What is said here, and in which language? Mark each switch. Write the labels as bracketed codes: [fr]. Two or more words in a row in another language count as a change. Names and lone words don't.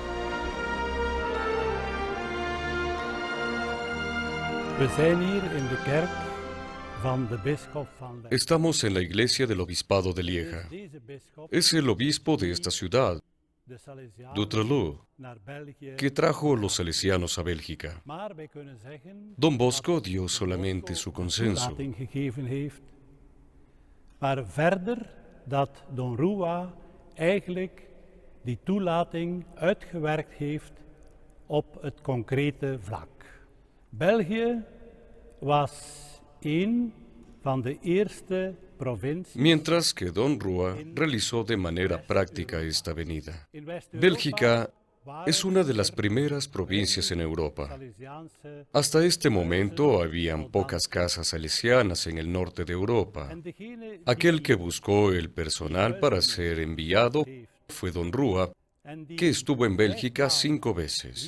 [es] Estamos en la iglesia del obispado de Lieja. Es el obispo de esta ciudad, Dutroux, que trajo los salesianos a Bélgica. Don Bosco dio solamente su consenso. [nl] Maar verder dat Don Rúa eigenlijk die toelating uitgewerkt heeft op het concrete vlak. België was een van de eerste provincies. [es] Mientras que Don Rúa realizó de manera práctica esta venida. Bélgica es una de las primeras provincias en Europa. Hasta este momento habían pocas casas salesianas en el norte de Europa. Aquel que buscó el personal para ser enviado fue Don Rúa, que estuvo en Bélgica 5 veces.